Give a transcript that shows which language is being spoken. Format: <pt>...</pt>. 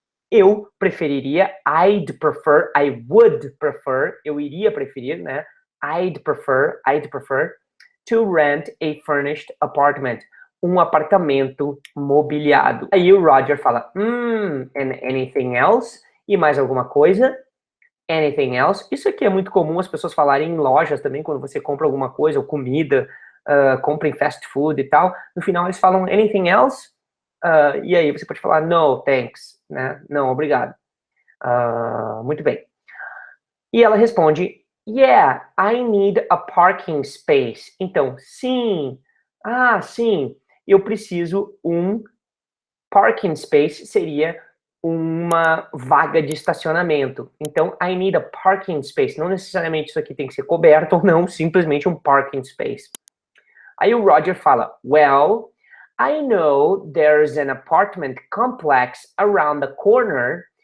<pt>Eu preferiria,</pt> <en>I'd prefer, I would prefer,</en> <pt>eu iria preferir, né?</pt> <en>I'd prefer to rent a furnished apartment.</en> <pt>Um apartamento mobiliado. Aí o Roger fala,</pt> <en>and anything else?</en> <pt>E mais alguma coisa?</pt> <en>Anything else?</en> <pt>Isso aqui é muito comum as pessoas falarem em lojas também, quando você compra alguma coisa, ou comida, compra em fast food e tal. No final eles falam,</pt> <en>anything else?</en> <pt>E aí você pode falar,</pt> <en>no, thanks,</en> <pt>né? Não, obrigado. Muito bem. E ela responde,</pt> <en>yeah, I need a parking space.</en> <pt>Então, sim, sim, eu preciso um parking space, seria uma vaga de estacionamento.</pt> <en>Então, I need a parking space.</en> <pt>Não necessariamente isso aqui tem que ser coberto ou não, simplesmente um parking space. Aí o Roger fala,</pt> <en>well, I know there's an apartment complex around the corner.</en>